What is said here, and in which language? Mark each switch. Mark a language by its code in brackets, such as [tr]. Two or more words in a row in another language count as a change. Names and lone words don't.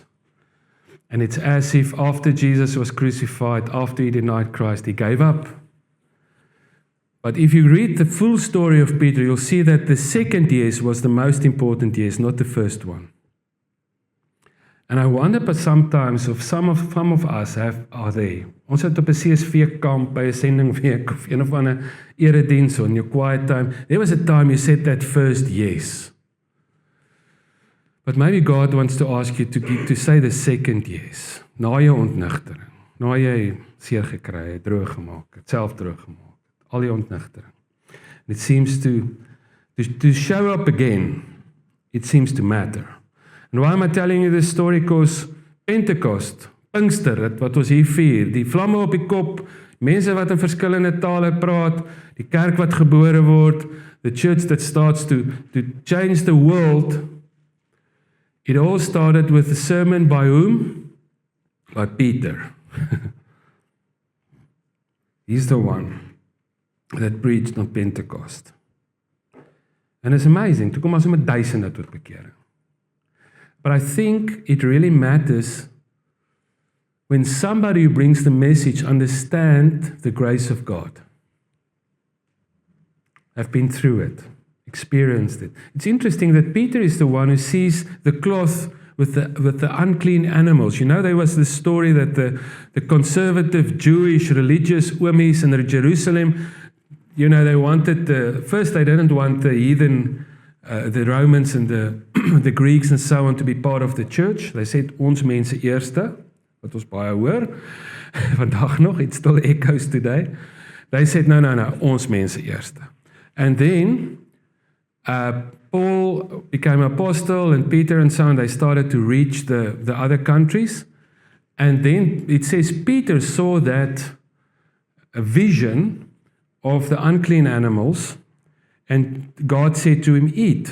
[en] And it's as if after Jesus was crucified, after he denied Christ, he gave up. But if you read the full story of Peter, you'll see that the second yes was the most important yes, not the first one. And I wonder, but sometimes, if some of us are there. [af] Ons het op 'n CSV kamp by 'n sendingweek of een of ander erediens [en] in your quiet time. There was a time you said that first yes. But maybe God wants to ask you to say the second yes. [af] Na jou ontnigtering, na jy seer gekry het, droog gemaak, het self droog gemaak. al die ontnigtering. [en] It seems to show up again, it seems to matter. And why am I telling you this story? Because Pentecost, [af] Pinkster, wat ons hier vier, die vlamme op die kop, mense wat in verskillende tale praat, die kerk wat gebore word, [en] the church that starts to change the world, it all started with a sermon by whom? By Peter. He's the one that preached on Pentecost. And it's amazing, [af] toe kom ons met duisende tot bekering. [en] But I think it really matters when somebody who brings the message understand the grace of God. I've been through it, experienced it. It's interesting that Peter is the one who sees the cloth with the unclean animals. You know, there was this story that the conservative Jewish religious oomies in Jerusalem, you know, they wanted first they didn't want the heathen, the Romans and the Greeks and so on to be part of the church. They said, [af] ons mense eerste, wat ons baie hoor, vandag nog, [en] it still echoes today. They said, no, [af] ons mense eerste. [en] And then Paul became apostle, and Peter and so on, they started to reach the other countries. And then it says Peter saw that a vision of the unclean animals, and God said to him, eat.